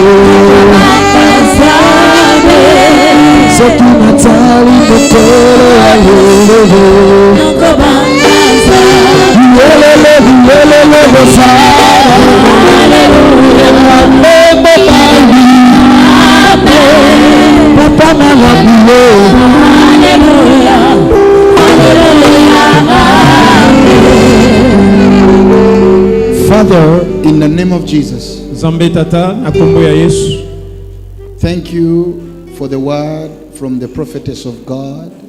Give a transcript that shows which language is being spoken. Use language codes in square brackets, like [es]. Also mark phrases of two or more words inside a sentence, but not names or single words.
[ln] Soki natali mokolo ya lelo. Yelele Papa na labio. [en] Father, in the name of Jesus, thank you for the word from the prophetess of God.